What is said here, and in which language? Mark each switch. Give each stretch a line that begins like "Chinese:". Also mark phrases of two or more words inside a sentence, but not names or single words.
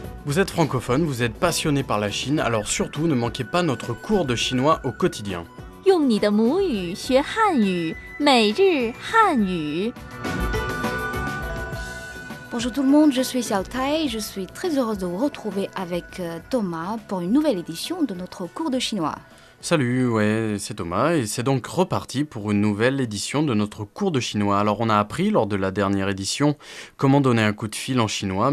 French: Vous êtes francophone, vous êtes passionné par la Chine, alors surtout ne manquez pas notre cours de chinois au quotidien.
Chinese: 用你的母语学汉语，每日汉语。
French: Bonjour tout le monde, je suis Xiao Tai et je suis très heureuse de vous retrouver avec Thomas pour une nouvelle édition de notre cours de chinois. Salut, ouais, c'est Thomas et c'est donc reparti pour une nouvelle édition de notre cours de chinois. Alors on a appris lors de la dernière édition comment donner un coup de fil en chinois.